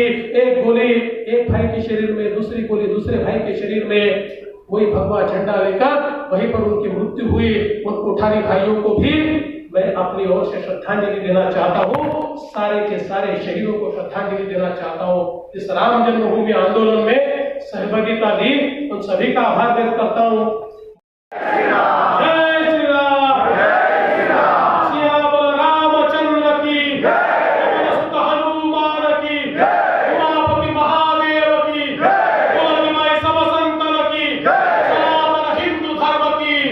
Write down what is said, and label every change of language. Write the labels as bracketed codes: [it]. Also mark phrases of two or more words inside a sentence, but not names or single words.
[hi] एक गोली एक भाई के शरीर में, दूसरी गोली दूसरे भाई के शरीर में, वही भगवा झंडा लेकर वहीं पर उनकी मृत्यु हुई। उन कोठारी भाइयों को भी मैं अपनी ओर से श्रद्धांजलि देना चाहता हूँ, सारे के सारे शहीदों को श्रद्धांजलि देना चाहता हूँ। इस राम जन्मभूमि आंदोलन में सहभागिता दी, उन सभी का आभार व्यक्त करता हूँ। जय श्री राम, सियावर रामचंद्र की, नमस्तु हनुमान की, उमापति महादेव की, बोल सब संतन की, सनातन हिंदू धर्म की।